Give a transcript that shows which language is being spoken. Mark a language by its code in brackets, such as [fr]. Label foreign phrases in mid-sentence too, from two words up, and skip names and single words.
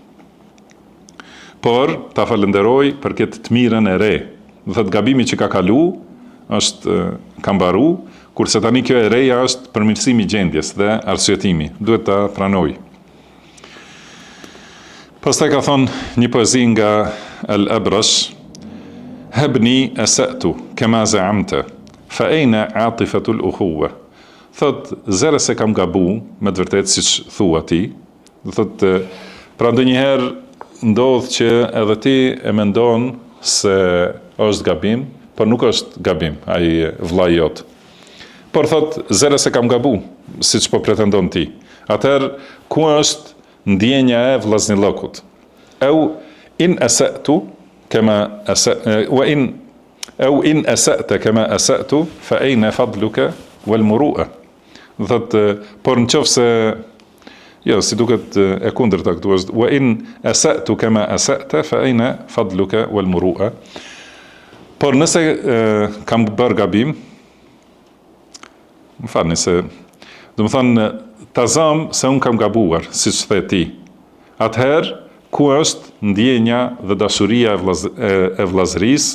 [sq] Por ta falenderoj për këtë të mirën e re. Do thotë gabimi që ka kalu ka mbaru, kurse tani kjo e reja është përmirësimi i gjendjes dhe arsyetimi, duhet ta pranoj. Pastaj ka thonë një poezi nga Al-Abrash, [ar] هبني أسأت كما زعمت فأين عاطفة الأخوة. [sq] Thot zere se kam gabu, me të vërtetë siç thua ti. Do thot pra ndonjëherë ndodh që edhe ti e mendon se është gabim, por nuk është gabim, ai vllai jot. Por thot zere se kam gabu, siç po pretendon ti. Atëherë ku është ndjenja e vllaznillokut? [ar] أو إن أسأت كما وإن أسأت كما أسأت فأين فضلك والمروءة. [sq] Thot por nëse si duket e kundërta këtu është [ar] وإن أسأت كما أسأت فأين فضلك والمروءة. [sq] Por nëse kam bërë gabim, më falni se do të thonë ta zëm se un kam gabuar, siç the ti. Atëherë ku është ndjenja dhe dashuria e vllazërisë?